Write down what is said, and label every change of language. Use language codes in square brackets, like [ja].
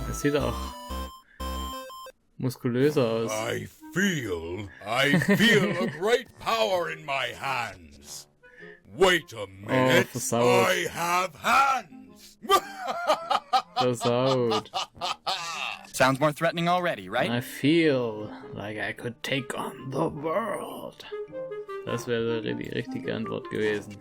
[de] Es sieht auch muskulöser aus. [en] I feel a great power in my hands. Wait a minute, [de] versaut. [en] I have hands. [de] Versaut. [en] Sounds more threatening already, right? I feel like I could take on the world. [de] Das wäre die richtige Antwort gewesen.